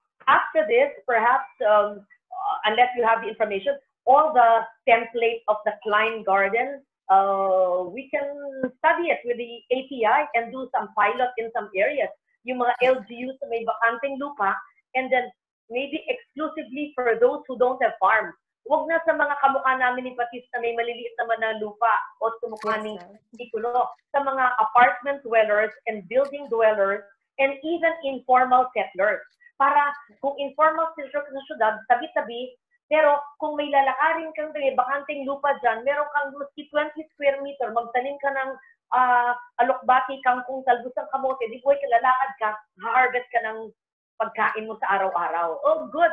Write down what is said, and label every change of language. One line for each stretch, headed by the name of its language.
English: after this, perhaps, unless you have the information, all the template of the Klein Garden, we can study it with the API and do some pilot in some areas.
Filipino: Yung mga LGUs na may bakanteng lupa,
English: and then maybe exclusively for those who don't have farms.
Filipino: Huwag na sa mga kamukha namin ni Patis na may maliliit naman na lupa o sumukha ni Piccolo.
English: Sa mga apartment dwellers and building dwellers and even informal settlers.
Filipino: Para kung informal settlers sa syudad, tabi-tabi, pero kung may lalakarin kang bakanteng lupa dyan, meron kang 20 square meter, magtanim ka ng alokbati, kangkong, talbos ng kamote, di buhay ka, lalakad ka, harvest ka ng pagkain mo sa araw-araw.
English: Oh, good.